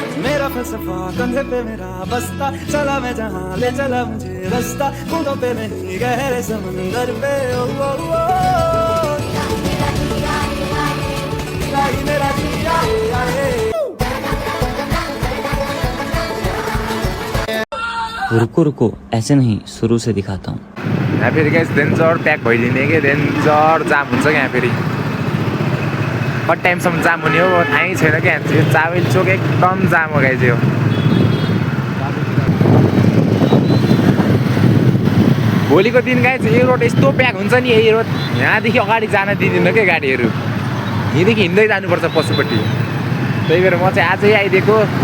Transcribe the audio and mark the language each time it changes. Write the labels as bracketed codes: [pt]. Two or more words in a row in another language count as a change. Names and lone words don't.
[hi] मेरा फलसफा कंधे पे मेरा बस्ता चला मैं जहाँ ले चला मुझे रास्ता कूदों पे नहीं गहरे समंदर पे ओ ओ ओ मेरा जिया रुको रुको ऐसे नहीं शुरू से दिखाता हूँ [ne] यहाँ फेरि गाइस [en] danger pack [ne] भइदिने कि [en] danger jam [ne] हुन्छ क्या यहाँ फेरि कति टाइमसम्म जाम हुने हो थाहै छैन क्या यो चाबेल चोक एकदम जाम हो गाइस यो भोलिको दिन गाइस यो रोड यस्तो प्याक हुन्छ नि यही रोड यहाँदेखि अगाडि जान दिँदैन क्या गाडीहरू यहीँदेखि हिँड्दै जानुपर्छ पछिपट्टि त्यही भएर म चाहिँ आजै आइदिएको